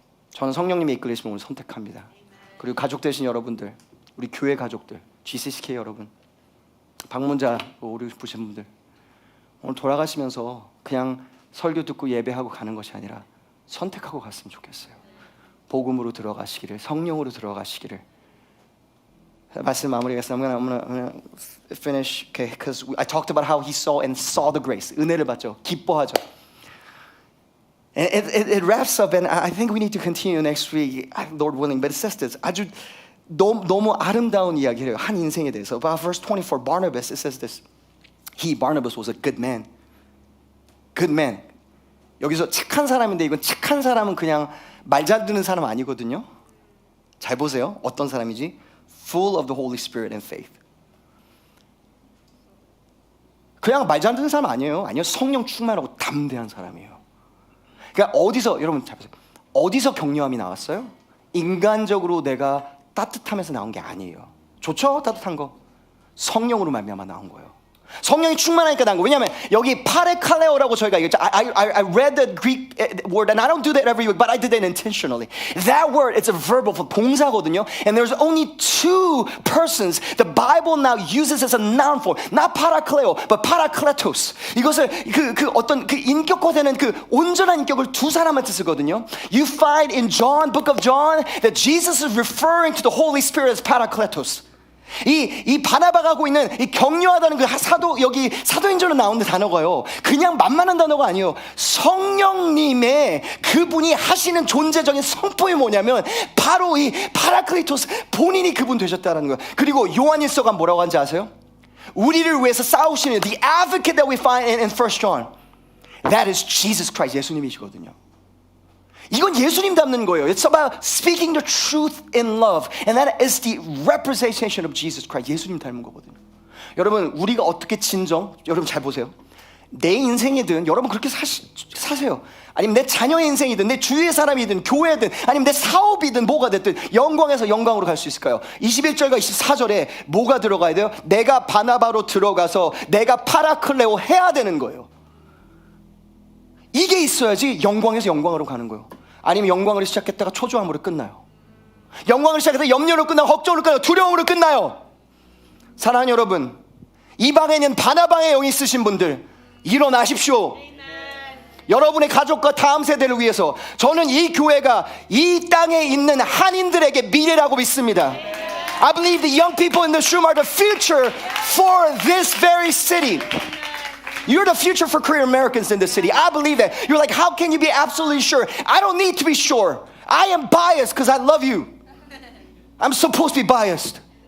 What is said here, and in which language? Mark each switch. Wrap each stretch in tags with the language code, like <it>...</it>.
<ko>저는 성령님의 이끌리심을 오늘 선택합니다. 그리고 가족 되신 여러분들, 우리 교회 가족들, GCK 여러분, 방문자 오래 보신 분들 오늘 돌아가시면서 그냥 설교 듣고 예배하고 가는 것이 아니라 선택하고 갔으면 좋겠어요. 복음으로 들어가시기를, 성령으로 들어가시기를. 말씀 마무리하겠습니다.</ko> <en>I'm gonna finish, okay? Because I talked about how he saw the grace.</en> <ko>은혜를 받죠. 기뻐하죠.</ko> <en>It wraps up, and I think we need to continue next week, Lord willing. But it says this.</en> <ko>아주 너무 아름다운 이야기를 해요. 한 인생에 대해서.</ko> <en>About verse 24, Barnabas, it says this. Barnabas was a good man. good man.</en> <ko>여기서 착한 사람인데 이건 착한 사람은 그냥 말 잘 듣는 사람 아니거든요. 잘 보세요. 어떤 사람이지?</ko> <en>Full of the Holy Spirit and faith.</en> <ko>그냥 말 잘 듣는 사람 아니에요. 아니요, 성령 충만하고 담대한 사람이에요. 그러니까 어디서, 여러분 잘 보세요. 어디서 격려함이 나왔어요? 인간적으로 내가 따뜻하면서 나온 게 아니에요. 좋죠? 따뜻한 거. 성령으로 말미암아 나온 거예요. 성령이 충만하니까 나온 거. 왜냐하면 여기 파레칼레오라고 저희가 얘기했죠.</ko> <en>I read the Greek word and I don't do that every week, but I did that intentionally. That word, it's a verb of</en> <ko>동사거든요.</ko> <en>And there's only two persons the Bible now uses as a noun form. Not parakaleo, but parakletos.</en> <ko>이것을 어떤 인격화되는 온전한 인격을 두 사람한테 쓰거든요.</ko> <en>You find in John, book of John, that Jesus is referring to the Holy Spirit as parakletos.</en> <ko>이 바나바가 하고 있는 이 격려하다는 여기 사도행전에 나오는 단어가요, 그냥 만만한 단어가 아니에요. 성령님의 그분이 하시는 존재적인 성품이 뭐냐면 바로 이 파라클리토스, 본인이 그분 되셨다는 거예요. 그리고 요한일서가 뭐라고 하는지 아세요? 우리를 위해서 싸우시는</ko> <en>the advocate that we find in 1 John, that is Jesus Christ,</en> <ko>예수님이시거든요. 이건 예수님 닮는 거예요.</ko> <en>It's about speaking the truth in love, and that is the representation of Jesus Christ.</en> <ko>예수님 닮은 거거든요. 여러분, 우리가 어떻게 여러분 잘 보세요. 내 인생이든 여러분 그렇게 사세요. 아니면 내 자녀의 인생이든 내 주위의 사람이든 교회든 아니면 내 사업이든 뭐가 됐든 영광에서 영광으로 갈 수 있을까요? 21절과 24절에 뭐가 들어가야 돼요? 내가 바나바로 들어가서 내가 파라클레오 해야 되는 거예요. 이게 있어야지 영광에서 영광으로 가는 거예요. 아니면 영광으로 시작했다가 초조함으로 끝나요. 영광을 시작해서 염려로 끝나고 걱정으로 끝나고 두려움으로 끝나요. 사랑하는 여러분, 이 방에 있는 바나바의 영이 있으신 분들 일어나십시오. 여러분의 가족과 다음 세대를 위해서 저는 이 교회가 이 땅에 있는 한인들에게 미래라고 믿습니다.</ko> <en>I believe the young people in this room are the future for this very city. You're the future for Korean Americans in this city. I believe that. You're like, how can you be absolutely sure? I don't need to be sure. I am biased because I love you. I'm supposed to be biased.</en>